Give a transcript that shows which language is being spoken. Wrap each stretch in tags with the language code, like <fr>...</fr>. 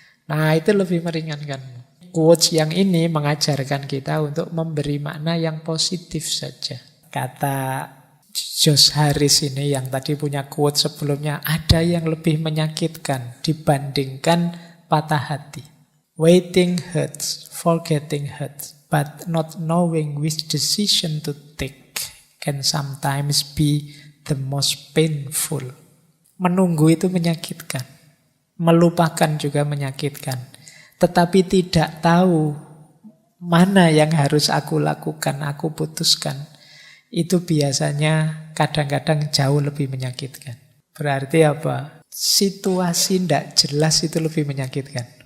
<id>Nah itu lebih meringankan. Quotes yang ini mengajarkan kita untuk memberi makna yang positif saja. Kata Josh Harris ini yang tadi punya quote sebelumnya, ada yang lebih menyakitkan dibandingkan patah hati.</id> <en>Waiting hurts, forgetting hurts, but not knowing which decision to take can sometimes be the most painful.</en> <id>Menunggu itu menyakitkan, melupakan juga menyakitkan. Tetapi tidak tahu mana yang harus aku lakukan, aku putuskan. Itu biasanya kadang-kadang jauh lebih menyakitkan. Berarti apa? Situasi tidak jelas itu lebih menyakitkan.</id>